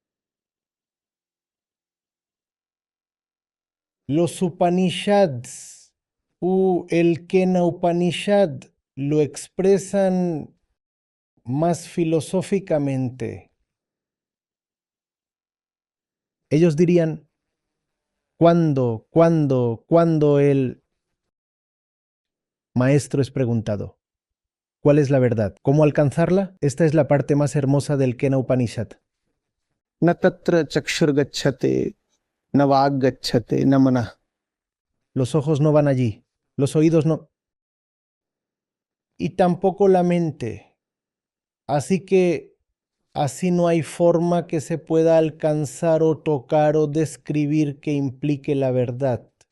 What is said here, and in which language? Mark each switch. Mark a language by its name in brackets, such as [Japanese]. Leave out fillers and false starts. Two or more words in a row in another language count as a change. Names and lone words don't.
[Spanish] Los Upanishads el Kena Upanishad lo expresan más filosóficamente. Ellos dirían, cuando el maestro es preguntado, ¿cuál es la verdad? ¿Cómo alcanzarla? Esta es la parte más hermosa del Kena Upanishad. [Sanskrit] न तत्र चक्षुर्गच्छते न वाग्गच्छते न मनः. [Spanish] Los ojos no van allí, los oídos no. Y tampoco la mente. Así que así no hay forma que se pueda alcanzar o tocar o describir que implique la verdad.